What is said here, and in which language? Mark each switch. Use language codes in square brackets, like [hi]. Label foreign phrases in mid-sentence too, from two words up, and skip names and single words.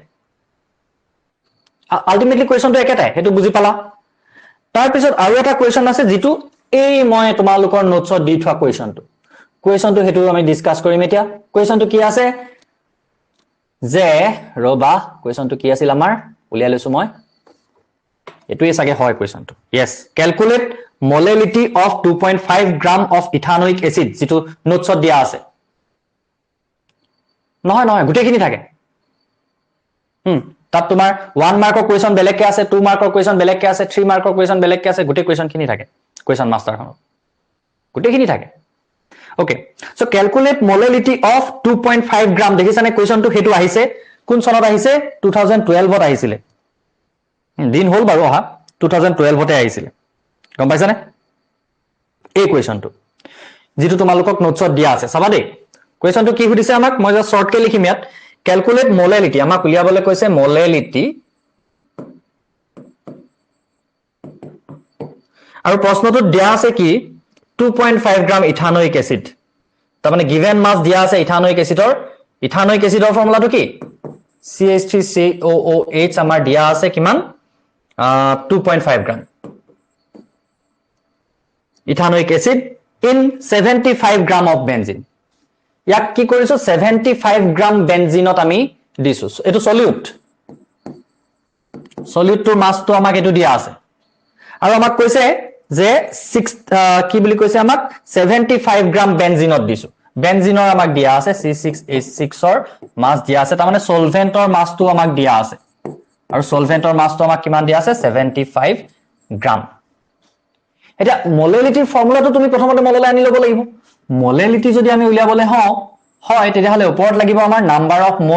[as] আলটিমেটলি কোৱেশ্চনটো একেটাই হেতু বুজি পালা তাৰ পিছত আৰু এটা কোৱেশ্চন আছে যেটো এই মই তোমালোকৰ নোটছত দি থোৱা কোৱেশ্চনটো হেতু আমি ডিসকাস কৰিম এতিয়া কোৱেশ্চনটো কি আছে যে ৰবা কোৱেশ্চনটো কি আছিল আমাৰ উলিয়াই লৈছো মই এটোই সাগে হয় কোৱেশ্চনটো [en] yes calculate molality of 2.5 gram of ethanoic acid [as] যেটো নোটছত দিয়া আছে নহয় নহয় গুটেখিনি থাকে তাত তোমাৰ 1 মাৰ্কৰ কোৱেশ্চন বেলেগকে আছে 2 মাৰ্কৰ কোৱেশ্চন বেলেগকে আছে 3 মাৰ্কৰ কোৱেশ্চন বেলেগকে আছে গুটে কোৱেশ্চনখিনি থাকে কোৱেশ্চন মাষ্টাৰখনত গুটেখিনি থাকে [en] okay so calculate molality of 2.5 gram [as] দেখিছানে কোৱেশ্চনটো হেতু আহিছে কোন চনত আহিছে 2012 ত আহিছিলে দিন হল বাৰু অহা 2012 তে আহিছিলে গম পাইছানে এই কোৱেশ্চনটো যেটো তোমালোকক নোটছত দিয়া আছে চাবা দেই কোৱেশ্চনটো কি সুধিছে আমাক মই জাস্ট শৰ্টকে লিখিম ইয়াত [en] calculate molality [as] আমাক উলিয়াবলে কৈছে molality আৰু প্ৰশ্নটোত দিয়া আছে কি 2.5 গ্রাম [en] ethanoic acid [as] তাৰ মানে [en] given mass [as] দিয়া আছে ইথানোইক এসিডৰ ফৰ্মুলাটো কি CH3COOH আমাৰ দিয়া আছে কিমান 2.5 গ্রাম [en] ethanoic acid in 75 gram of benzene [as] ইয়াক কি কৰিছো 75 গ্রাম বেনজিনত আমি দিছো এটো সলিউটটোৰ মাসটো আমাক এটো দিয়া আছে আৰু আমাক কৈছে যে 6 কি বুলি কৈছে আমাক 75 গ্রাম বেনজিনত দিছো বেনজিনৰ আমাক দিয়া আছে C6H6 ৰ মাস দিয়া আছে তাৰ মানে সলভেন্টৰ মাসটো আমাক দিয়া আছে আৰু সলভেন্টৰ মাসটো আমাক কিমান দিয়া আছে 75 গ্রাম এটা মোলালিটিৰ ফৰ্মুলাটো তুমি প্ৰথমতে মললৈ আনি ল'ব লাগিব মোলালিটি যদি আমি উলিয়াবলে হয় তেতিয়াহলে ওপৰত লাগিব আমাৰ [en] number of